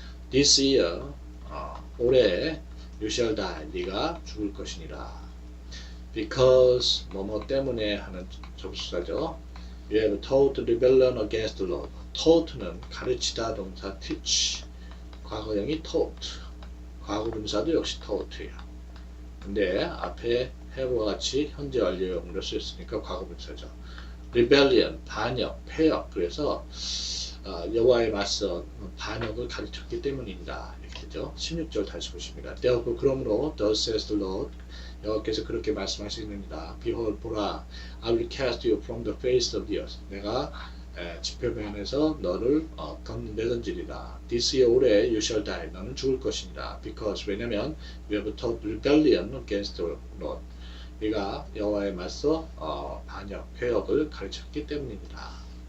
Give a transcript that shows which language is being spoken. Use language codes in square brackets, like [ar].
[en] This year, [ko] 올해 [en] you shall die. [ko] 네가 죽을 것이니라. Because 뭐뭐 때문에 하는 접수사죠. [en] You have taught rebellion against the Lord. [ko] taught는 가르치다 동사 teach. 과거형이 taught. 과거 분사도 역시 taught예요. 근데 앞에 have와 같이 현재 완료형으로 쓰였으니까 과거 분사죠. rebellion, 반역, 폐역. 그래서 여호와에 맞서 반역을 가르쳤기 때문이다. 이렇게 되죠. 16절 다시 보십니다. [en] Therefore, [ko] 그러므로 [en] thus says the Lord, [ko] 여호와께서 그렇게 말씀하시느니라. [en] Behold, [ko] 보라, [en] I will cast you from the face of the earth. [ko] 내가 지표면에서 너를 내던지리라. [en] This year, 올해 you shall die. [ko] 너는 죽을 것이니라. [en] Because, [ko] 왜냐면 [en] we have taught rebellion against the Lord. [ko] 네가 여호와에 맞서 반역, 폐역을 가르쳤기 때문이니라.